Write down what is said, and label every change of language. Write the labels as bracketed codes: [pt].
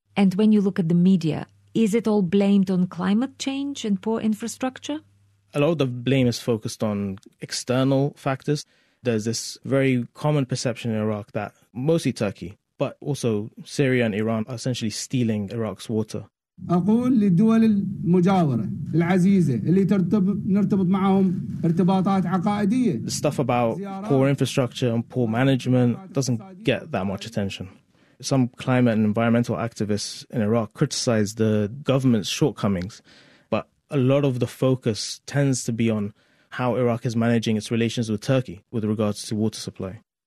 [en] And when you look at the media, is it all blamed on climate change and poor infrastructure? A lot of the blame is focused on external factors. There's this very common perception in Iraq that mostly Turkey, but also Syria and Iran are essentially stealing Iraq's water. [ar] أقول للدول المجاورة العزيزة اللي نرتبط معهم ارتباطات عقائدية. [en] The stuff about poor infrastructure and poor management doesn't get that much attention. Some climate and environmental activists in Iraq criticize the government's shortcomings, but a lot of the focus tends to be on how Iraq is managing its relations with Turkey with regards to water supply.